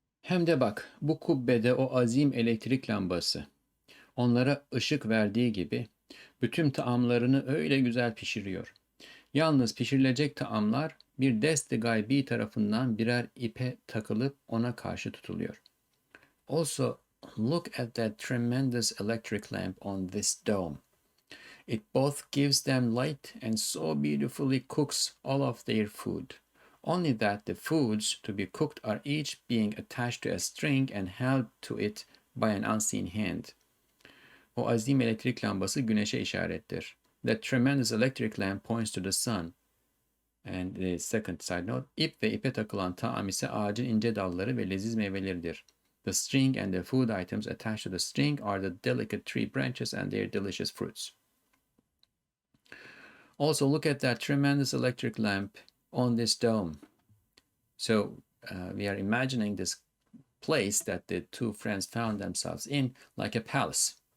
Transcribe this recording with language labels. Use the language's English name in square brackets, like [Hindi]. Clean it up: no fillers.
[Turkish] Hem de bak, bu kubbede o azim elektrik lambası onlara ışık verdiği gibi bütün taamlarını öyle güzel pişiriyor. Yalnız pişirilecek taamlar bir dest-i gaybi tarafından birer ipe takılıp ona karşı tutuluyor. [English] Also, look at that tremendous electric lamp on this dome. It both gives them light and so beautifully cooks all of their food. Only that the foods to be cooked are each being attached to a string and held to it by an unseen hand. [Turkish] O azim elektrik lambası güneşe işarettir. [English] That tremendous electric lamp points to the sun. And the second side note, [Turkish] ip ve ipe takılan taam ise ağacın ince dalları ve leziz meyveleridir. [English] The string and the food items attached to the string are the delicate tree branches and their delicious fruits. Also, look at that tremendous electric lamp on this dome. So we are imagining this place that the two friends found themselves in like a palace.